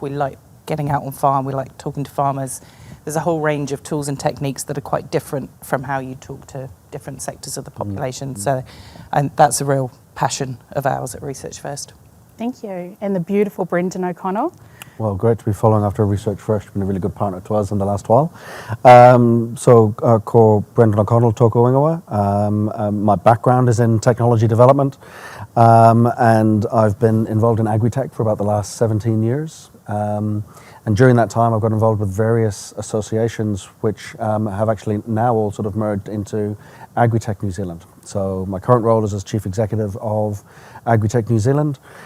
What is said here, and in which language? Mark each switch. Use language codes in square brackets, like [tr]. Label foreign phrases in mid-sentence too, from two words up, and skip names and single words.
[en] We like getting out on farm, we like talking to farmers. There's a whole range of tools and techniques that are quite different from how you talk to different sectors of the population. So, and that's a real passion of ours at Research First. Thank you. And the beautiful Brendan O'Connell. Well, great to be following after Research First. Been a really good partner to us in the last while. [mi] Ko Brendan O'Connell toko ingoa. [en] My background is in technology development, and I've been involved in agri-tech for about the last 17 years. And during that time, I've got involved with various associations which have actually now all sort of merged into Agri-Tech New Zealand. So my current role is as Chief Executive of Agri-Tech New Zealand.